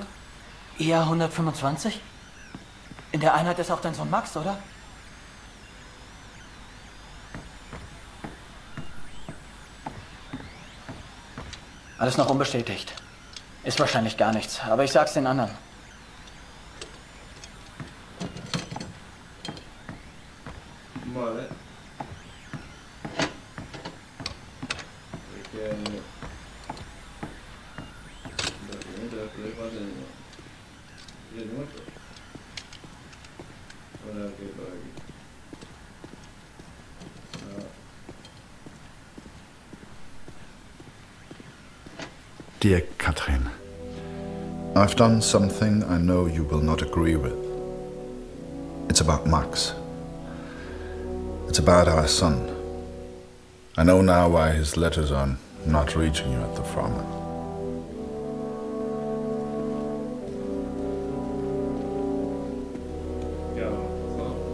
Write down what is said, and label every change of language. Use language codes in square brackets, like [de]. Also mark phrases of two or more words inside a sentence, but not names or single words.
[de] EA 125? In der Einheit ist auch dein Sohn Max, oder? Alles noch unbestätigt. Ist wahrscheinlich gar nichts, aber ich sag's den anderen. [es] Vale. Es que... Documento de pruebas de... ¿Y el muerto? Ahora que por aquí. [en] Dear Katrin, I've done something I know you will not agree with. It's about Max. It's about our son. I know now why his letters are not reaching you at the front. [es] Ya, no.